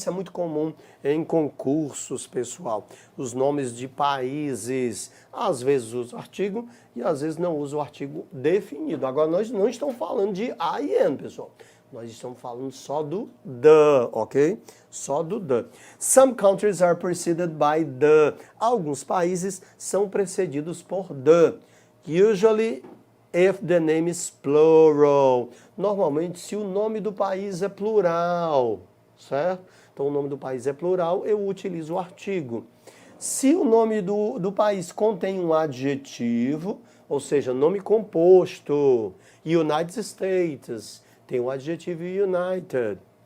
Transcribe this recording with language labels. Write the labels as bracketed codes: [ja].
[pt] Isso é muito comum em concursos, pessoal. Os nomes de países. Às vezes usa o artigo e às vezes não usa o artigo definido. Agora, nós não estamos falando de IN, pessoal. Nós estamos falando só do the, ok? Só do the. [en] Some countries are preceded by the. [pt] Alguns países são precedidos por the. [en] Usually, if the name is plural. [pt] Normalmente, se o nome do país é plural, certo? Então, o nome do país é plural, eu utilizo o artigo. Se o nome do país contém um adjetivo, ou seja, nome composto, United States, tem o adjetivo United.